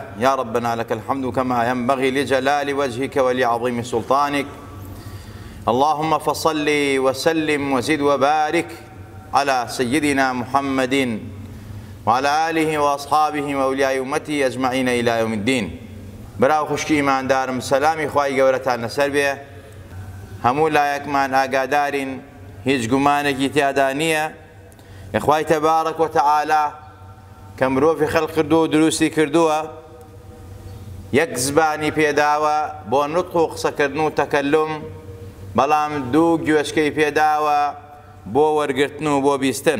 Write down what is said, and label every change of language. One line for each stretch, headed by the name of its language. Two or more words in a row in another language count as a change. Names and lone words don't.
Arabic: يا ربنا لك الحمد كما ينبغي لجلال وجهك ولعظيم سلطانك. اللهم فصل وسلم وزد وبارك على سيدنا محمد وعلى آله وأصحابه وأولياء أمته أجمعين إلى يوم الدين.
Central Kurdish: براو خوشکی ایماندارم سلامی خوای گەورەتان لەسەر بێ. هەموو لایەکمان ئاگادارین هیچ گومانێکی تیادا نییە یخوای
Arabic: تەبارەک وتەعالا
Central Kurdish: کە مرۆڤی خەڵق کردووە و دروستی کردووە، یەک زبانی پێداوە بۆ نوتق و قسەکردن و تەکەلم، بەڵام دوو گوێچکەی پێداوە بۆ وەرگرتن و بۆ بیستن.